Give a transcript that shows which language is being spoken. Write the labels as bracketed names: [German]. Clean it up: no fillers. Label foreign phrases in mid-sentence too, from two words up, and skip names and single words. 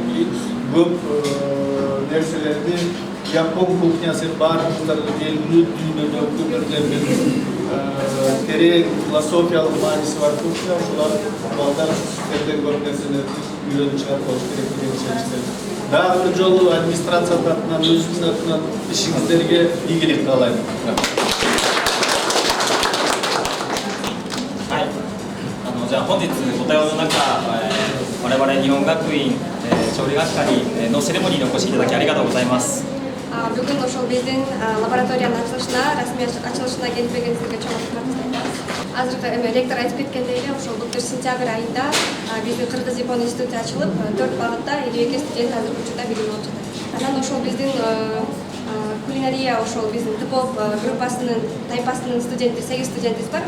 [Kyrgyz] Көп нерселерди Япон кухнясы баарыңыздарды белгилүү дүйнөдө көтөрүлгөн терең философиялык мааниси бар кухня, ушулар балдар сиздерден көп нерселерди үйрөнүп чыгат болуш керек деген ишеничте. Дагы бир жолу администрация тарапынан өзүнүн атынан ишиңиздерге ийгилик каалайм. [Japanese] じゃあ本日ご対応の中、我々日本学院調理学科のセレモニーにお越しいただきありがとうございます。 [Kyrgyz] Бүгін ошол биздин лабораториянын ачылышына, расмий ачылышына келип келгениңизге чоң рахмат айтабыз. Азыркы ректор айтып кеткендей эле, ошол былтыр сентябрь айында биздин Кыргыз-Япон институту ачылып, 4 багытта 52 студент азыркы учурда билим алып жатат. Анан ошол биздин кулинария, ошол биздин ТПОП группасынын тайпасынын студенти, 8 студентибиз бар.